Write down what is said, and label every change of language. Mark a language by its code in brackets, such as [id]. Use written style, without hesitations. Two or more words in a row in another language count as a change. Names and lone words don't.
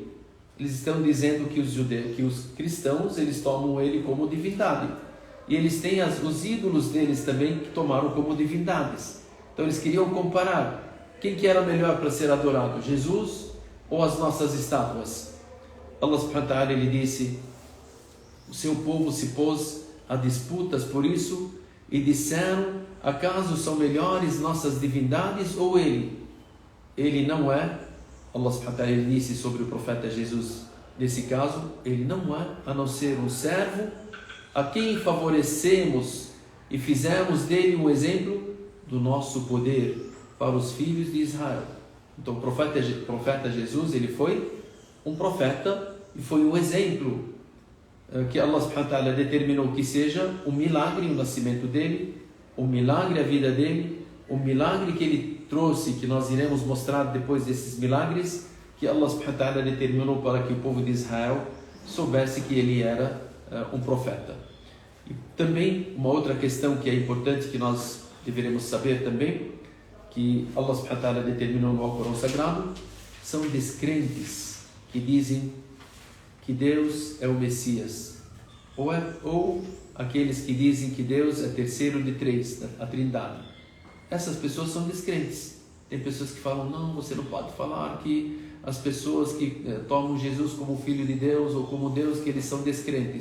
[pt] Eles estão dizendo que os cristãos, eles tomam ele como divindade. E eles têm os ídolos deles também que tomaram como divindades. Então eles queriam comparar quem que era melhor para ser adorado, Jesus ou as nossas estátuas. [ar] Allah سبحانه وتعالى, [pt] ele disse: o seu povo se pôs a disputas por isso e disseram: acaso são melhores nossas divindades ou ele? Ele não é. [ar] Allah سبحانه وتعالى, [pt] ele disse sobre o profeta Jesus, nesse caso, ele não é a não ser um servo a quem favorecemos e fizemos dele um exemplo do nosso poder para os filhos de Israel. Então o profeta Jesus, ele foi um profeta e foi um exemplo que Allah [ar] سبحانه وتعالى [pt] determinou que seja um milagre o nascimento dele, um milagre a vida dele, um milagre que ele trouxe, que nós iremos mostrar depois desses milagres, que Allah [ar] سبحانه وتعالى [pt] determinou para que o povo de Israel soubesse que ele era um profeta. E também uma outra questão que é importante, que nós deveremos saber também, que Allah [ar] سبحانه وتعالى [pt] determinou no Alcorão Sagrado, são descrentes que dizem que Deus é o Messias, ou aqueles que dizem que Deus é terceiro de três, a Trindade. Essas pessoas são descrentes. Tem pessoas que falam: não, você não pode falar que as pessoas que tomam Jesus como filho de Deus ou como Deus, que eles são descrentes.